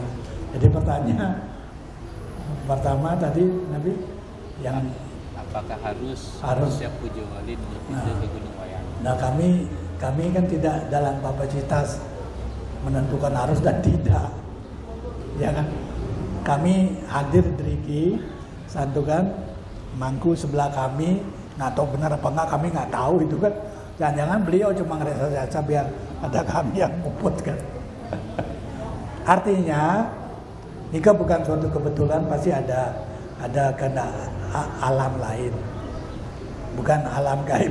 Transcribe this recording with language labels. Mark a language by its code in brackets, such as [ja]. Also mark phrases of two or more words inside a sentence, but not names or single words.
[id] Jadi pertanyaan pertama tadi Nabi yang apakah harus siap puja wali ke Gunung Wayang? Nah kami kan tidak dalam kapasitas menentukan harus dan tidak, ya kan? Kami hadir [ban] driki santukan [id] mangku sebelah kami, nggak tahu benar apa enggak, kami nggak tahu itu kan. Jangan-jangan beliau cuma ngerasa biar ada kami yang nguput kan. Artinya ini bukan suatu kebetulan, pasti ada kehendak alam lain, bukan alam gaib.